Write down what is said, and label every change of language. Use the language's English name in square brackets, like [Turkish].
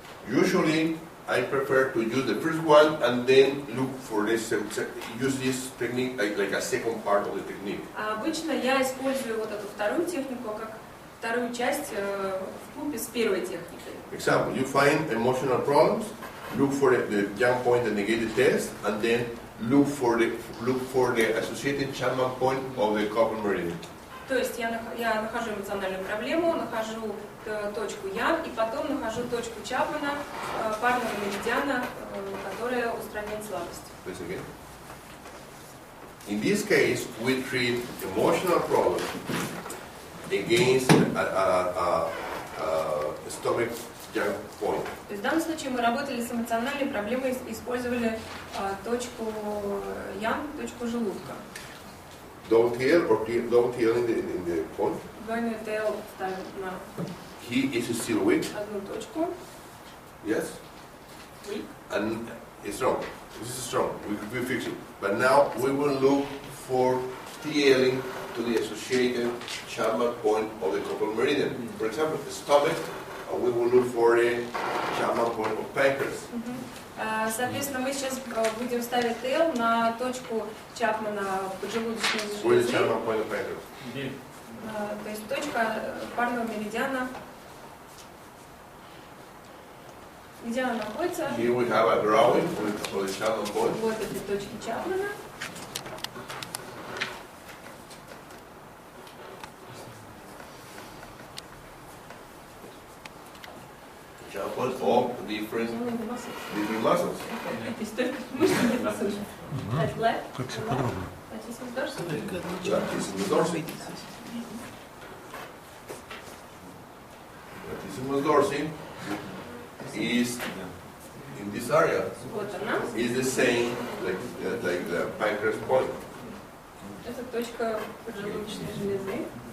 [English] Usually, I prefer to use the first one and then look for this, use this technique like a second part of the technique. [Russian] Обычно я использую вот эту вторую технику как вторую часть вкупе с первой техникой. [English] Example, you find emotional problems, look for the Young point and negative test, and then look for the associated Chapman point of the couple meridian. [Russian] То есть я нахожу эмоциональную проблему, нахожу точку Ян, и потом нахожу точку Чапмана, парного меридиана, которая устраняет слабость. [English] Please again. In this case, we treat emotional problems against a stomach Young point. [Russian] То есть в данном случае мы работали с эмоциональной проблемой, использовали точку Ян, точку желудка. [English] Double tail in the point. [Russian] Двойной тейл ставим на [English] He is still weak. [Russian] одну точку. [English] Yes. Weak. And it's strong. This is strong. We fix it. But now we will look for TLing to the associated Chapman point of the couple meridian. For example, the stomach, we will look for the Chapman point of pancreas. [Russian] Соответственно, мы сейчас будем ставить тейл на точку Чапмана поджелудочной [English] Where is [Russian] железы. [English] Chapman point of pancreas? [Russian] То есть точка парного меридиана. Где она находится? [English] Here we have a drawing for the Chapman point. [Russian] Вот эти точки Чапмана. [English] Chapman of different muscles. [Russian] Здесь только мышцы не послушай. Как все подробно. [English] Latissimus dorsi. Latissimus dorsi is in this area. [Russian] Вот она. [English] Is the same like the pancreas point. [Russian] Это точка поджелудочной железы.